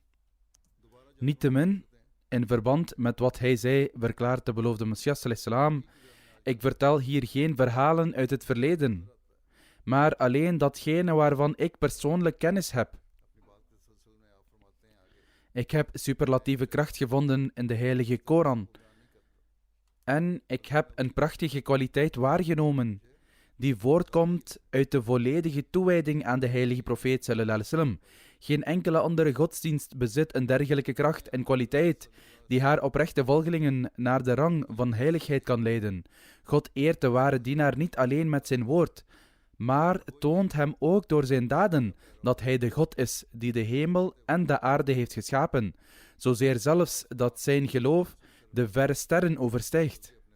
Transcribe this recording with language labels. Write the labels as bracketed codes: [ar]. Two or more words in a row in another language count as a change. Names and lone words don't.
[nl] Niettemin, in verband met wat hij zei, verklaart de beloofde Messias ﷺ: ik vertel hier geen verhalen uit het verleden, maar alleen datgene waarvan ik persoonlijk kennis heb. Ik heb superlatieve kracht gevonden in de heilige Koran. En ik heb een prachtige kwaliteit waargenomen die voortkomt uit de volledige toewijding aan de heilige profeet [ar] صلى الله عليه وسلم. [nl] Geen enkele andere godsdienst bezit een dergelijke kracht en kwaliteit die haar oprechte volgelingen naar de rang van heiligheid kan leiden. God eert de ware dienaar niet alleen met zijn woord, maar toont hem ook door zijn daden dat hij de God is die de hemel en de aarde heeft geschapen, zozeer zelfs dat zijn geloof de verre sterren overstijgt.